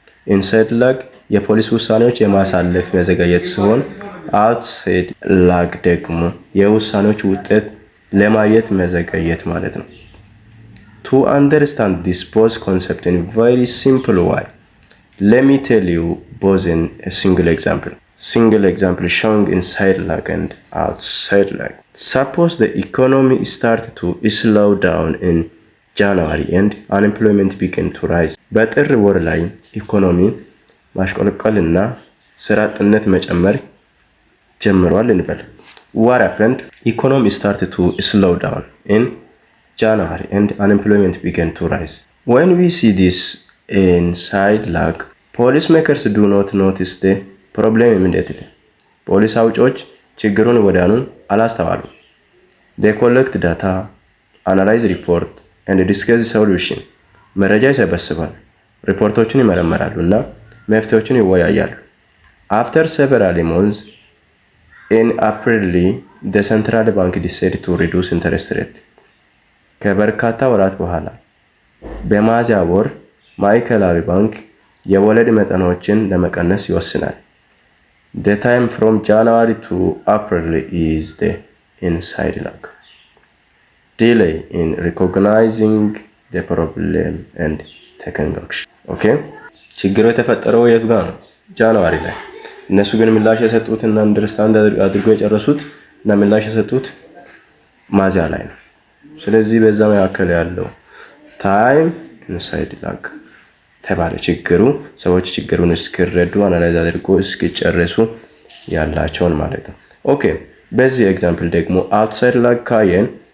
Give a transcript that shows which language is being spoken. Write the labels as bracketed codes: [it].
[en] inside lag [am] የፖሊሲ ውሳኔዎች የማሳለፍ መዘግየት ሲሆን [en] outside lag [am] ደግሞ የውሳኔዎች ውጤት ለማየት መዘግየት ማለት ነው። [en] To understand this both concept in very simple way, let me tell you both in a single example. Single example showing inside lag and outside lag. Suppose the economy start to slow down in January and unemployment begin to rise. [am] በጥር ወር ላይ ኢኮኖሚ ማሽቆልቆልና ስራ አጥነት መጨመር ጀምሯል እንበል። [en] What happened? Economy started to slow down in January and unemployment began to rise. When we see this inside lag, policymakers do not notice the problem immediately. [am] ፖሊሲ አውጪዎች ችግሩን ወዲያውኑ አላስተዋሉም። [en] They collect data, analyze report and discuss solution. [am] መረጃ ይሰበስባሉ፣ ሪፖርቶችን ይመረምራሉ እና መፍትሄዎችን ይወያያሉ። [en] After several months, in April, the central bank decided to reduce interest rate. [am] ከበርካታ ወራት በኋላ በሚያዝያ ወር ማዕከላዊ ባንክ የወለድ መጠኖችን ለመቀነስ ይወስናል። [en] The time from January to April is the inside lag. Delay in recognizing the problem and taking action. [am] Okay? ችግሩ የተፈጠረው የቱ ጋር ነው? ጃንዋሪ ላይ። እነሱ ግን ምላሽ የሰጡት እና አንደርስታንድ አድርገው የጨረሱት እና ምላሽ የሰጡት ሚያዝያ ላይ ነው። ስለዚህ በዛ መካከል ያለው ታይም ኢንሳይድ ላግ ተባለ። ችግሩ ሰዎች ችግሩን እስኪረዱ አናላይዝ አድርጎ እስኪጨርሱ ያላቸውን ማለት ነው። ኦኬ፣ በዚህ ኤግዛምፕል ደግሞ አውትሳይድ ላግ ካየን